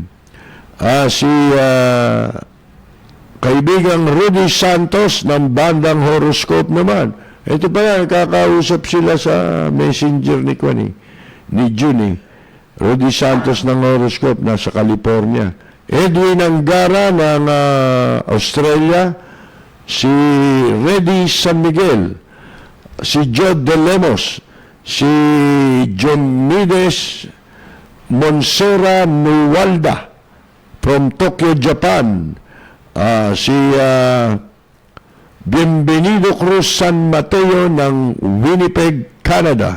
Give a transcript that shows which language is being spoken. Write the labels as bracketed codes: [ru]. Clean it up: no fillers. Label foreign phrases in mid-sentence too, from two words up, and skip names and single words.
[tl] Si kaibigang Rudy Santos ng bandang Horoscope naman. Ito pa yan, kakausap sila sa messenger ni June. Rudy Santos ng Horoscope, nasa California. Edwin Angara ng Australia. Si Reddy San Miguel. Si Jod De Lemos. Si John Mides Monsera Nuwalda from Tokyo, Japan. Si Bienvenido Cruz San Mateo ng Winnipeg, Canada.